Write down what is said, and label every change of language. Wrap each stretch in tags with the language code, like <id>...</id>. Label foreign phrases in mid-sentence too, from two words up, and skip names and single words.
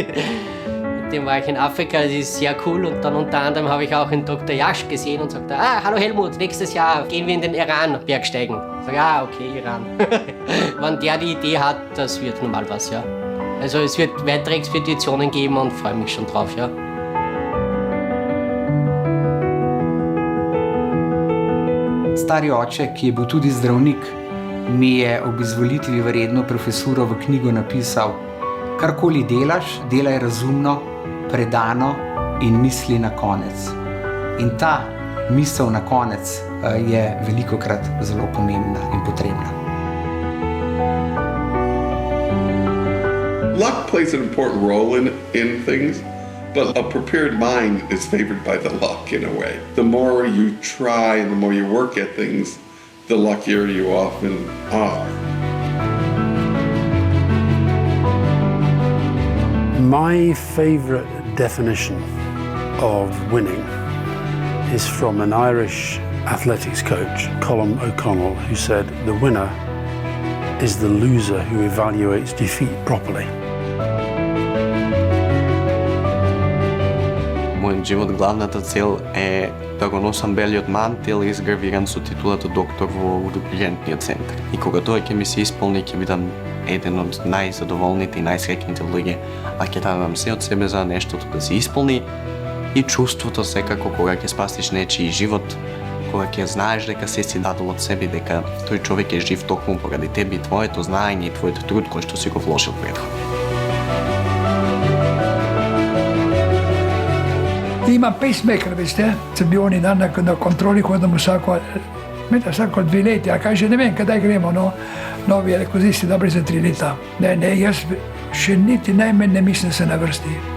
<de>Mit dem war ich in Afrika, das ist sehr cool und dann unter anderem habe ich auch den Dr. Yash gesehen und sagte, hallo Helmut, nächstes Jahr gehen wir in den Iran Bergsteigen. Ich sage, okay, Iran. Wenn der die Idee hat, das wird normal was, ja. Also es wird weitere Expeditionen geben und freue mich schon drauf, ja.</de> <sl>Stari oče, ki je bil tudi zdravnik, mi je ob izvolitvi v redno profesuro v knjigo napisal: karkoli delaš, delaj razumno, predano in misli na konec. In ta misel na konec je velikokrat zelo pomembna in potrebna.</sl> <en>Luck plays an important role in things. But a prepared mind is favored by the luck in a way. The more you try and the more you work at things, the luckier you often are. My favorite definition of winning is from an Irish athletics coach, Colm O'Connell, who said, "The winner is the loser who evaluates defeat properly."</en> <mk>Мојот живот главната цел е да го носам белиот мантил изгравиран со титулата доктор во ургентниот центар. И кога тоа ќе ми се исполни, ќе бидам еден од најзадоволните и најсреќните луѓе, а ќе дадам се од себе за нештото да се исполни и чувството секако кога ќе спасиш нечiji живот, кога ќе знаеш дека се си дадол од себе, дека тој човек е жив токму поради тебе, твоето знаење и твојот труд кој што си го вложил претходно.</mk> <sl>Imam pacemaker, veste, sem bil oni dan na kontroli, hodam vsako 2 leta, a kaj že ne vem, kdaj gremo, no. Novi je rekel, zdaj si dobri za 3 leta. Ne, jaz še niti najmanj ne mislim se na vrsti.</sl>